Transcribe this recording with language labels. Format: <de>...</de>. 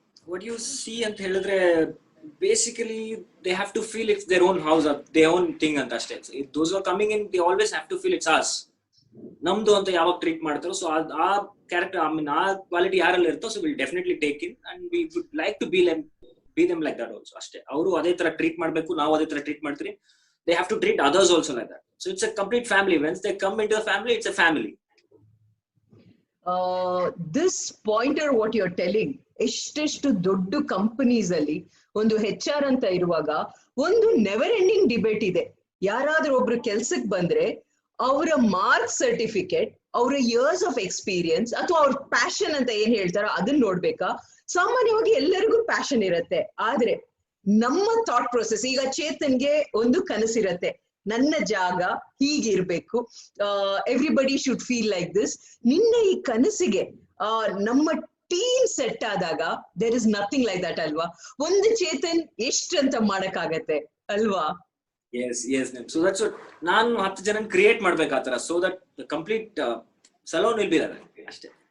<en>What you see</en> <kn>ಅಂತ ಹೇಳಿದ್ರೆ</kn> <en>basically they have to feel it's their own house, their own thing</en> <kn>ಅಂತ ಅಷ್ಟೇ.</kn> <en>If those who are coming in, they always have to feel it's us,</en> <kn>ನಮ್ದು ಅಂತ ಯಾವಾಗ treat ಮಾಡ್ತಾರೋ.</kn> <en>so ಆ character,</en> <kn>ಆ ಕ್ವಾಲಿಟಿ ಯಾರಲ್ಲಿ ಇರುತ್ತೋ,</kn> <en>So will definitely take in and we would like to be them like that also.</en> <kn>ಅಷ್ಟೇ, ಅವರು ಅದೇ ತರ ಟ್ರೀಟ್ ಮಾಡ್ಬೇಕು, ನಾವು ಅದೇ ತರ ಟ್ರೀಟ್ ಮಾಡ್ತೀವಿ.</kn> <en>They have to treat others also like that. So it's a complete family. Once they come into the family, it's a family. This pointer what you're telling,</en> <kn>ಎಷ್ಟೆಷ್ಟು ದೊಡ್ಡ ಕಂಪನೀಸ್ ಅಲ್ಲಿ ಒಂದು HR ಅಂತ ಇರುವಾಗ ಒಂದು ನೆವರ್ ಎಂಡಿಂಗ್ ಡಿಬೇಟ್ ಇದೆ. ಯಾರಾದ್ರೂ ಒಬ್ರು ಕೆಲ್ಸಕ್ಕೆ ಬಂದ್ರೆ ಅವರ ಮಾರ್ಕ್ ಸರ್ಟಿಫಿಕೇಟ್, ಅವರ ಇಯರ್ಸ್ ಆಫ್ ಎಕ್ಸ್ಪೀರಿಯನ್ಸ್ ಅಥವಾ ಅವ್ರ ಪ್ಯಾಷನ್ ಅಂತ ಏನ್ ಹೇಳ್ತಾರೋ ಅದನ್ನ ನೋಡ್ಬೇಕಾ? ಸಾಮಾನ್ಯವಾಗಿ ಎಲ್ಲರಿಗೂ ಪ್ಯಾಷನ್ ಇರತ್ತೆ, ಆದ್ರೆ ನಮ್ಮ ಥಾಟ್ ಪ್ರೊಸೆಸ್, ಈಗ ಚೇತನ್ಗೆ ಒಂದು ಕನಸಿರತ್ತೆ, ನನ್ನ ಜಾಗ ಹೀಗಿರ್ಬೇಕು,</kn> <en>Everybody should feel like this.</en> <kn>ನಿನ್ನ ಈ ಕನಸಿಗೆ ನಮ್ಮ ಟೀಮ್ ಸೆಟ್ ಆದಾಗ</kn> <en>there is nothing like that</en> <kn>ಅಲ್ವಾ? ಒಂದು ಚೇತನ್ ಎಷ್ಟಂತ ಮಾಡಕ್ಕಾಗತ್ತೆ ಅಲ್ವಾ?</kn> <en>Yes, so that's what</en> <kn>ನಾನು 10 ಜನ create ಮಾಡ್ಬೇಕಾತರ,</kn> <en>so that the complete salon will be there ಅಷ್ಟೇ.</en>